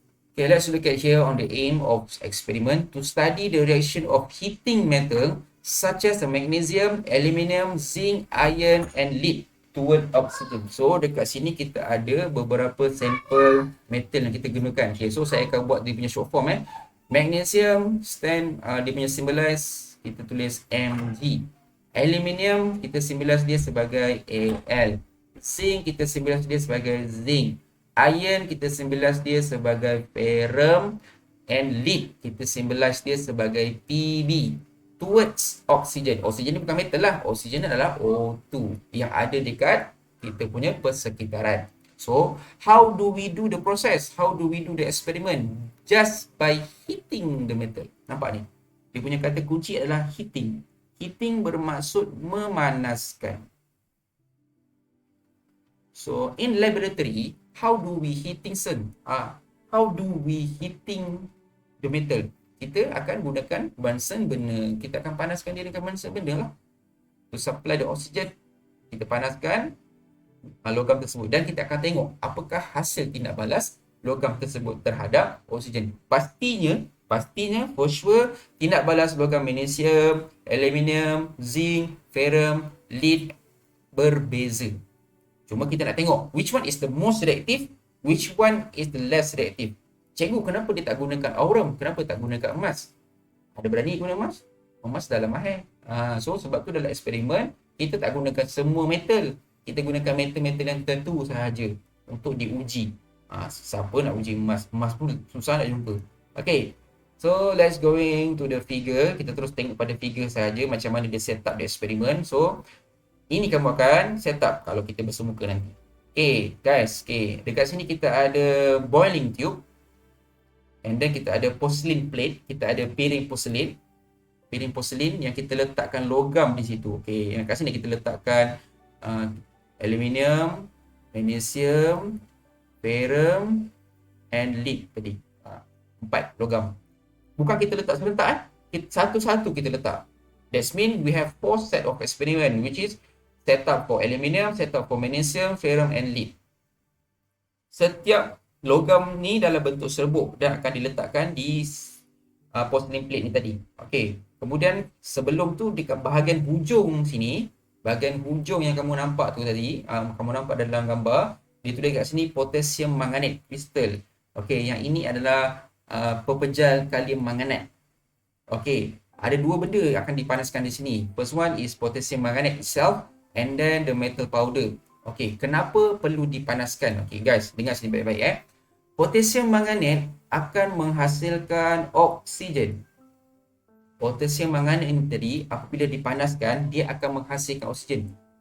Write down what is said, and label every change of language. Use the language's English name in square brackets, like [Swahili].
[English] Okay, let's look at here on the aim of experiment to study the reaction of heating metal such as the magnesium, aluminium, zinc, iron and lead toward oxygen. [Malay] So dekat sini kita ada beberapa sampel metal yang kita gunakan. Okay, so saya akan buat dia punya short form Magnesium dia punya symbolize kita tulis Mg. Aluminium kita symbolize dia sebagai Al. Zinc kita symbolize dia sebagai Zinc. Iron kita symbolize dia sebagai Ferrum, and lead kita symbolize dia sebagai Pb. [English] Towards oxygen. [Malay] Oxygen ni bukan metal lah. Oxygen adalah O2 yang ada dekat kita punya persekitaran. [English] So, how do we do the process? How do we do the experiment? Just by heating the metal. [Malay] Nampak ni? Dia punya kata kunci adalah heating. Heating bermaksud memanaskan. [English] So, in laboratory, how do we heating sen? How do we heating the metal? [Malay] Kita akan gunakan Bunsen burner. Kita akan panaskan dia dengan Bunsen burner lah. [English] To supply the oxygen. [Malay] Kita panaskan logam tersebut dan kita akan tengok apakah hasil tindak balas logam tersebut terhadap oksigen. Pastinya for sure tindak balas logam magnesium, aluminium, zinc, ferrum, lead berbeza. Cuma kita nak tengok [English] which one is the most reactive, which one is the less reactive. [Malay] Cikgu, kenapa dia tak gunakan aurum? Kenapa tak gunakan emas? Ada berani guna emas? Emas dalam mahal. So sebab tu dalam eksperimen kita tak gunakan semua metal. Kita gunakan metal-metal yang tertentu sahaja untuk diuji. Siapa nak uji emas? Emas pun susah nak jumpa. Okay. [English] So let's going to the figure. [Malay] Kita terus tengok pada figure sahaja macam mana dia set up the eksperimen. So ini kamu akan set up kalau kita bersemuka nanti. Okay guys. Okay. Dekat sini kita ada boiling tube. And then kita ada porcelain plate. Kita ada piring porcelain. Piring porcelain yang kita letakkan logam di situ. Okay. Yang kat sini kita letakkan aluminium, magnesium, ferrum, and lead tadi. 4 logam. Bukan kita letak serentak. Satu-satu kita letak. [English] That means we have 4 set of experiment which is set up for aluminium, set up for magnesium, ferrum, and lead. [Malay] Setiap logam ni dalam bentuk serbuk dan akan diletakkan di porcelain plate ni tadi. Okey. Kemudian sebelum tu dekat bahagian hujung sini, bahagian hujung yang kamu nampak tu tadi, kamu nampak dalam gambar, ditulis kat sini potassium manganate crystal. Okey, yang ini adalah pepejal kalium manganat. Okey, ada dua benda akan dipanaskan di sini. [English] First one is potassium manganate itself and then the metal powder. [Malay] Okey, kenapa perlu dipanaskan? Okey guys, dengar sini baik-baik Potassium manganate akan menghasilkan oksigen. Potassium manganate ini tadi apabila dipanaskan dia akan menghasilkan oksigen.